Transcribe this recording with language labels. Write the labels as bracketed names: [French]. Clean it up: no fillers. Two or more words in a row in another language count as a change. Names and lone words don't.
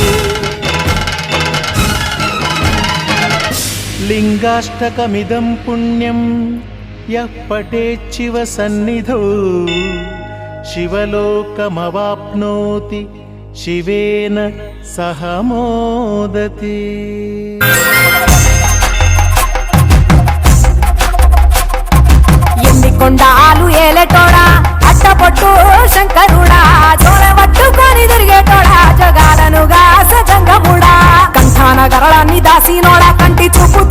[Sanskrit] लिङ्गाष्टकमिदं पुण्यं यः पठेच्छिव सन्निधौ शिवलोकमवाप्नोति शिवेन सह मोदते। [Telugu] కొండాలు ఏలేటోడా అట్టపొట్టు శంకరుడా జోల పట్టుకొని తిరిగేటోడా జగాలను గాసజంగముడా కంఠాన గరళాన్ని దాసినోడా కంటి చూపుతో